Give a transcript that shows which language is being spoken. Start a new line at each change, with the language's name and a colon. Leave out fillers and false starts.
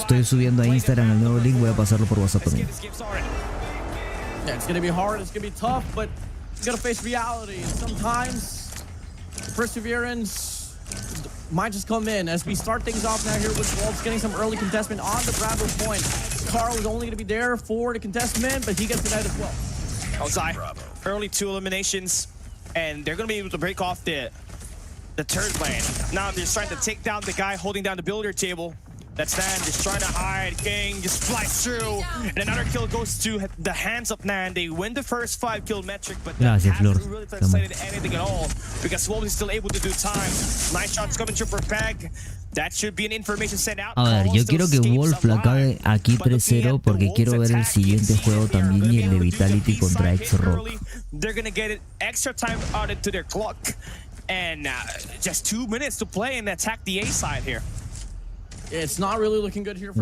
Spanish: Estoy subiendo a Instagram el nuevo link. Voy a pasarlo por WhatsApp también.
English: Yeah, it's gonna be hard, it's gonna be tough, but you gotta face reality. Sometimes perseverance might just come in as we start things off now here with Wolves getting some early contestment on the Bravo point. Carl is only gonna be there for the contestment, but he gets denied as well. Outside, early 2 eliminations, and they're gonna be able to break off the third lane. Now they're trying to take down the guy holding down the builder table. That's Nan just trying to hide. King just flies through, and another kill goes to the hands of Nan. They win the first 5-kill metric, but that hasn't really translated anything at all because Wolves is still able to do time. Nice shots coming through for Peg. That should be an information sent out.
Spanish: A ver, yo quiero que Wolf la acabe aquí 3-0 porque quiero ver el siguiente juego también y el de Vitality contra X-Rock.
English: They're gonna get it extra time added to their clock, and just 2 minutes to play and attack the A side here. It's not really looking good here for